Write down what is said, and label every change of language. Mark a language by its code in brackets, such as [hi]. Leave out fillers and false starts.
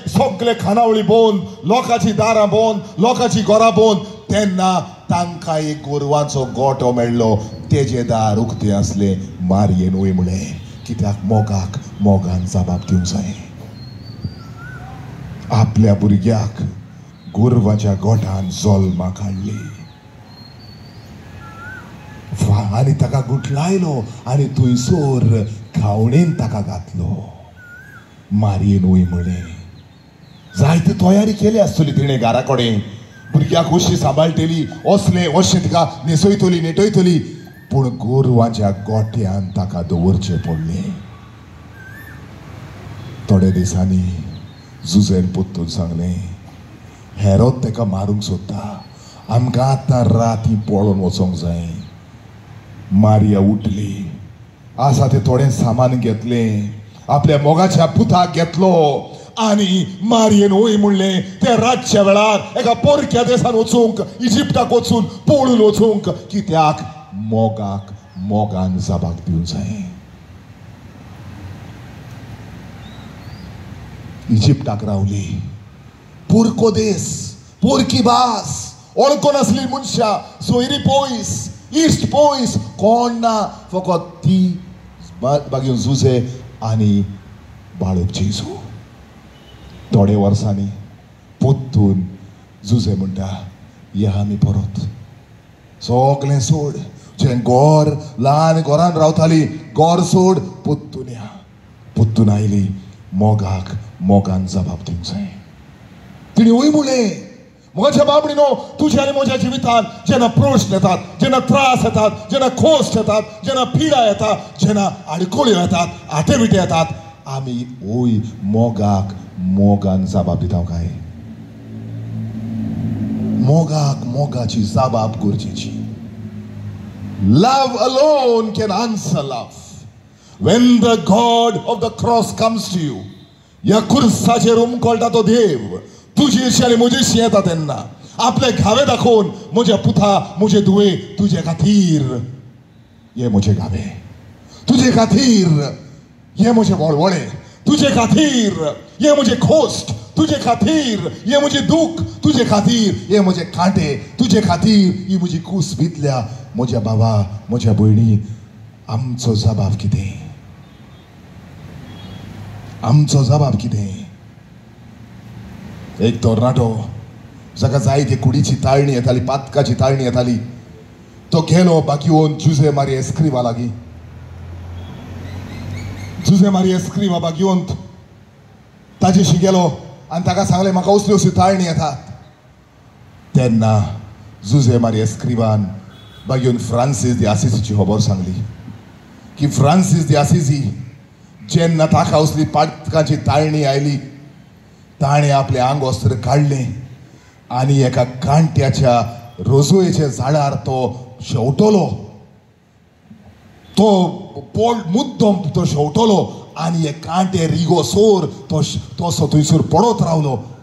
[gom] सगळे खानावळी बंद, लोकांची दारां बंद, लोकांची घरां बंद. तेन्ना तांकां एक गोरवांचो गोठो मेळ्ळो. तेजें दार उक्तें आसलें. मारयेन वय म्हळें. कित्याक मोगान जबाब दिवंक जाय. आपल्या भुरग्याक गोरवाच्या गोठान जल्माक हाडली आनी ताका गुठलायलो आनी थंयसर खावणेन ताका घातलो. मारयेन वय म्हळें. जायती तयारी केली आसतली तिणें घरा कडेन. भुरग्याक अशी सांबाळटली, अशें तिका न्हेसयतली, नेटयतली. पूण गोरवांच्या गोठ्यान ताका दवरचें पडलें. थोड्या दिसांनी झुजेन पोत्तून सांगलें, हेरोद ताका मारूंक सोदता. आमकां आतां राती पळोवन वचोंक जाय. मारिया उठली. आसा तें थोडें सामान घेतलें, आपल्या मोगाच्या पुताक घेतलो आनी मारयेन वय म्हणलें. ते रातच्या वेळार एका परक्या देशान वचूंक, इजिप्टाक वचून पळून वचूंक. कित्याक मोगान जबाब दिवंक जाय. इजिप्टाक रावली. पुरको देश, पोरकी भास, वळखो नासली मनशां, सोयरी पयस, इश्ट पयस, कोण ना. फकत ती बागेन झुजे आनी बाळूक जेजू. थोडे वर्सांनी पोत्तून झुजे म्हणटा, या आमी परत. सगळें सोड. जें घर, ल्हान घरान रावताली, घर सोड, पोत्तून या. पोत्तून आयली. मोगान जबाब दिवंक जाय. तिणी वय म्हणलें, म्हज्या बाबडीनो, तुज्या आनी म्हज्या जिवितान जेन्ना प्रश्न येतात, जेन्ना त्रास येतात, जेन्ना खोस येतात, जेन्ना पिडा येता, जेन्ना आडकोळ्यो येतात, आटेविटे येतात, आमी वय मोगान जबाब दिता काय? मोगाची जबाब गरजेची. [en] Love alone can answer love. when the God of the cross comes to you, [gom] ह्या खुर्साचेर उमकळटा तो देव तुजी इर्शी आनी म्हजी इर्शी येता तेन्ना आपले घावे दाखोवन म्हजे पुता म्हजे दुवे तुजे खातीर हे म्हजे घावे, तुजे खातीर हे म्हजे वळवळे, तुजे खातीर हे म्हजे खोस्ट, तुजे खातीर हे म्हजे दूख, तुजे खातीर हे म्हजे कांटे, तुजे खातीर ही म्हजी कूस भितल्या. म्हज्या बाबा म्हज्या भयणी, आमचो जबाब कितें? आमचो जबाब कितें? एक तरणाटो जाका जाय ती कुडीची ताळणी येताली, पातकाची ताळणी येताली, तो गेलो बागीवन जुझे मारिया एस्क्रिवा लागीं. जुझे मारिया एस्क्रिवा बागीवन ताजेशी गेलो आनी ताका सांगलें म्हाका असल्यो असल्यो ताळणी येतात. तेन्ना जुझे मारिया एस्क्रिवान बागीवन फ्रांसीस दी आसिसीची खबर सांगली की फ्रांसीस दी आसिसी जेन्ना ताका असली पातकाची ताळणी आयली ताणें आपले आंग वस्त्र काडलें आनी एका कांट्याच्या रोजोयेच्या झाडार तो शेवटलो, तो मुद्दम तो शेवटलो आनी हे कांटे रिगोसोर तो थंयसर पडत रावलो.